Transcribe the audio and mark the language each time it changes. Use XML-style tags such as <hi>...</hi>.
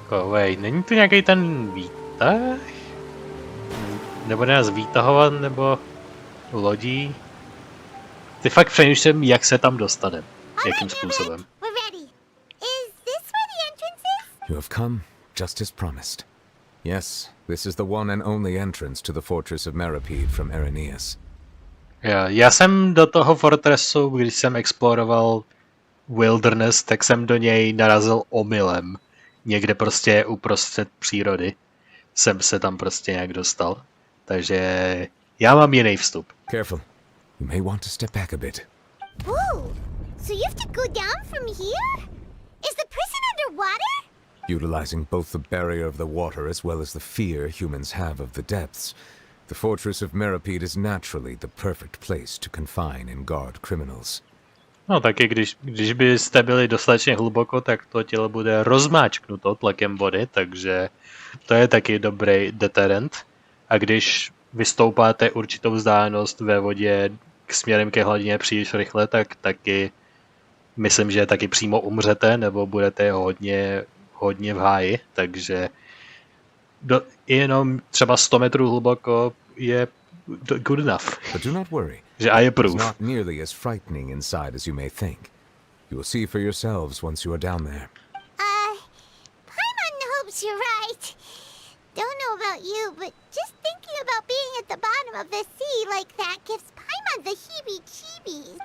<cs>Wait, není tu nějaký ten výtah? Nebo nás výtahovat, nebo lodí? Ty fakt přemýšlím, jak se tam dostaneme. Jakým způsobem.</cs> <en>We're ready. Is this where the entrance is? You have come, just as promised. Yes, this is the one and only entrance to the Fortress of Meripede from Arrhenius.</en> <cs>Já jsem do toho fortressu, když jsem exploroval Wilderness, tak jsem do něj narazil omylem. Někde prostě uprostřed přírody jsem se tam prostě nějak dostal. Takže já mám jiný vstup.</cs> <en>Careful. You may want to step back a bit. Whoa! So you have to go down from here? Is the prison underwater? Utilizing both the barrier of the water as well as the fear humans have of the depths, the Fortress of Meripede is naturally the perfect place to confine and guard criminals.</en> <cs>No taky když byste byli dostatečně hluboko, tak to tělo bude rozmáčknuto tlakem vody, takže to je taky dobrý deterrent. A když vystoupáte určitou vzdálenost ve vodě k směrem ke hladině příliš rychle, tak taky myslím, že taky přímo umřete, nebo budete hodně v háji, takže jenom třeba 100 metrů hluboko je</cs> <en>good enough. But do not worry. Že I approve. It's not nearly as frightening inside as you may think. You will see for yourselves once you are down there. Paimon hopes you're right. Don't know about you, but just thinking about being at the bottom of the sea like that gives Paimon the heebie-jeebies.</en>